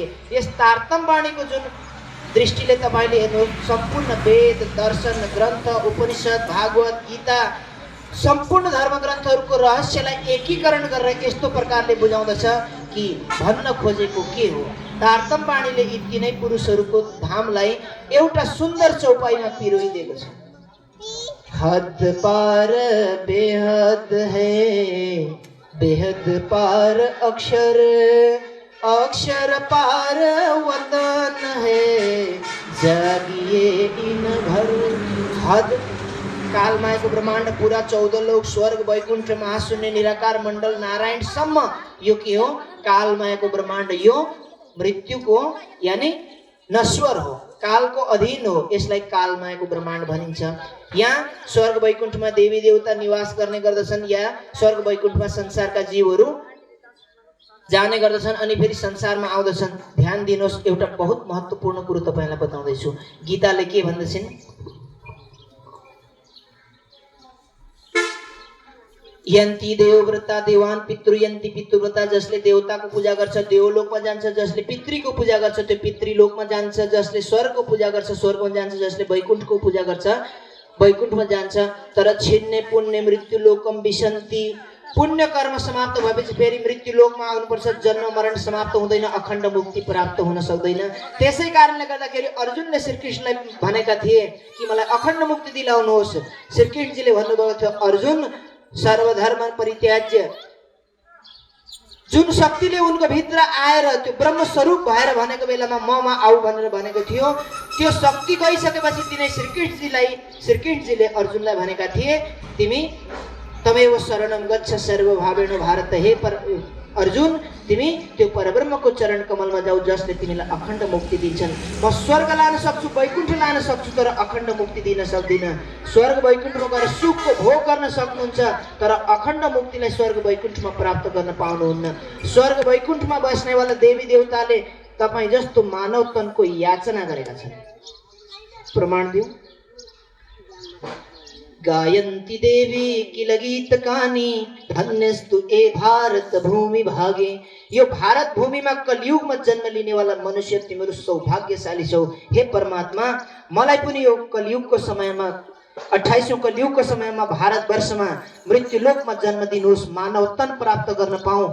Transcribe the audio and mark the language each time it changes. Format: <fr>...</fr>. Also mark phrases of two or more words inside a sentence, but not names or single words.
<ne>यस तारतम वाणीको जुन दृष्टिले तपाईले हेर्नुहोस्, सम्पूर्ण वेद, दर्शन, ग्रन्थ, उपनिषद, भागवत, गीता, सम्पूर्ण धर्म ग्रन्थहरूको रहस्यलाई एकीकरण गरेर यस्तो प्रकारले बुझाउँदछ कि भन्न खोजेको के हो। तारतम वाणीले यी 3 पुरुषहरूको धामलाई एउटा सुन्दर चौपाईमा पिरोइदिएको छ।</ne> <hi>हद पार बेहद है, बेहद पार अक्षर, अक्षर पार वतन है, जागिए इन घर।</hi> <ne>हद कालमायाको ब्रह्माण्ड पूरा 14 लोक, स्वर्ग, वैकुण्ठ, महाशून्य, निराकार मण्डल, नारायणसम्म यो के हो? कालमायाको ब्रह्माण्ड। यो मृत्युको यानी नश्वर हो, कालको अधीन हो, यसलाई कालमायाको ब्रह्माण्ड भनिन्छ। यहाँ स्वर्ग वैकुण्ठमा देवी देवता निवास गर्ने गर्दछन्, या स्वर्ग वैकुण्ठमा संसारका जीवहरू जाने गर्दछन् अनि फेरि संसारमा आउँदछन्। ध्यान दिनुहोस्, एउटा बहुत महत्त्वपूर्ण कुरो तपाईलाई बताउँदैछु। गीताले के भन्दछन्?</ne> <sa>यन्ति देवव्रता देवान पितृयन्ति पितृव्रता।</sa> <ne>जसले देवताको पूजा गर्छ देवलोकमा जान्छ, जसले पितृको पूजा गर्छ त्यो पितृलोकमा जान्छ, जसले स्वर्गको पूजा गर्छ स्वर्गमा जान्छ, जसले वैकुण्ठको पूजा गर्छ वैकुण्ठमा जान्छ।</ne> <sa>तर छिन्ने पुण्य मृत्युलोकम विशन्ति।</sa> <ne>पुण्य कर्म समाप्त भएपछि फेरि मृत्युलोकमा आउनुपर्छ, जन्म मरण समाप्त हुँदैन, अखण्ड मुक्ति प्राप्त हुन सक्दैन। त्यसै कारणले गर्दाखेरि अर्जुनले श्रीकृष्णलाई भनेका थिए कि मलाई अखण्ड मुक्ति दिलाउनुहोस्। श्रीकृष्णजीले भन्नुभएको थियो, अर्जुन</ne> <sa>सर्वधर्म परित्याज्य।</sa> <ne>जुन शक्तिले उनको भित्र आएर त्यो ब्रह्म स्वरूप भएर भनेको बेलामा ममा आऊ भनेर भनेको थियो, त्यो शक्ति गइसकेपछि तिनै श्रीकृष्णजीले अर्जुनलाई भनेका थिए, तिमी</ne> <sa>तमेव शरणम गच्छ सर्वभावेन भारत।</sa> <ne>हे अर्जुन, तिमी त्यो परब्रह्मको चरण कमलमा जाऊ, जसले तिमीलाई अखण्ड मुक्ति दिन्छन्। म स्वर्ग लान सक्छु, वैकुण्ठ लान सक्छु, तर अखण्ड मुक्ति दिन सक्दिनँ। स्वर्ग वैकुण्ठमा गएर सुखको भोग गर्न सक्नुहुन्छ, तर अखण्ड मुक्तिलाई स्वर्ग वैकुण्ठमा प्राप्त गर्न पाउनुहुन्न। स्वर्ग वैकुण्ठमा बस्नेवाला देवी देवताले तपाईँ जस्तो मानव तनको याचना गरेका छन्। प्रमाण दिउँ?</ne> <sa>गायन्ति देवी किल गीत कानी, धन्यस्तु ए भारत भूमि भागे।</sa> <ne>यो भारत भूमिमा कलियुगमा जन्म लिनेवाला मनुष्य तिमीहरू सौभाग्यशाली छौ। हे परमात्मा, मलाई पनि यो कलियुगको समयमा 28औं कलियुगको समयमा भारतवर्षमा मृत्युलोकमा जन्म दिनुहोस्, मानव तन प्राप्त गर्न पाऊँ।</ne>